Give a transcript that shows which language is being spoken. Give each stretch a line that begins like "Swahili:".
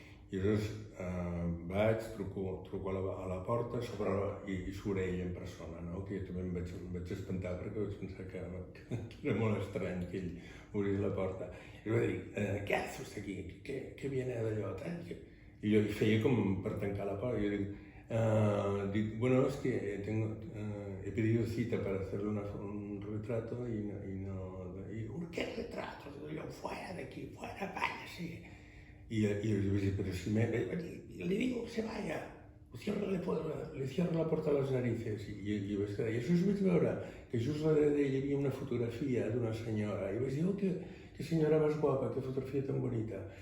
Catalan: I llavors vaig, truco a la porta i surt ell en persona, no? Que jo també em vaig espantar perquè vaig pensar que era molt estrany que ell obrís la porta. I va dir,
Spanish: ¿qué hace usted aquí? ¿Qué viene
Catalan: d'allò? I jo feia com per tancar la porta. I jo dic,
Spanish: bueno, es que he pedido cita para hacerle un retrato y ¿qué retrato? Yo, fuera de aquí, fuera, váyase. Y yo dije, pero si le digo que se vaya, le cierro la puerta
Catalan: a les narices. I vaig quedar, i això vaig veure que just darrere d'ell hi havia una fotografia d'una senyora. I vaig dir, oh, que senyora més guapa, que fotografia tan bonita.